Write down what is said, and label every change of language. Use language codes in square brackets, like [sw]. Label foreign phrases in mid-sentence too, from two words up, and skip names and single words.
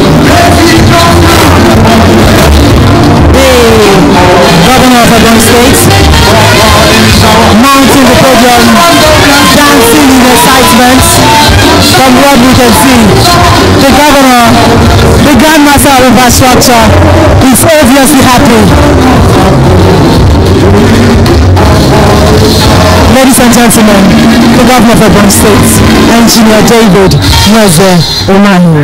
[en] The governor of Ebonyi State mounting the podium, dancing in excitement. From what we can see, the governor, the grandmaster of infrastructure, is obviously happy. Ladies and gentlemen, the governor of Ebonyi State, Engineer David Umahi.